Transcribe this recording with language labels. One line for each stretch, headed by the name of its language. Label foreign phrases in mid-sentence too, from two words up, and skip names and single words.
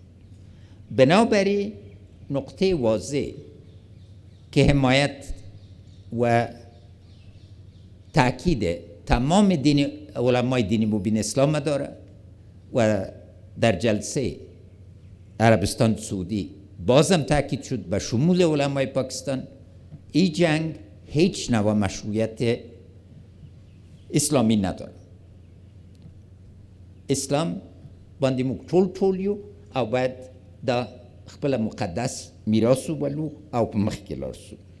Persian: بنابراین نقطه واضح که حمایت و تأکید تمام علمای دینی مبین اسلام داره و در جلسه عربستان سعودی بازم تأکید شد به شمول علمای پاکستان. این جنگ هیچ نوع مشروعیت اسلامی نداره.
Pashto: اسلام باندې موږ ټول یو او باید دا خپل مقدس میراث ولو او په مخ کې لاړ شو.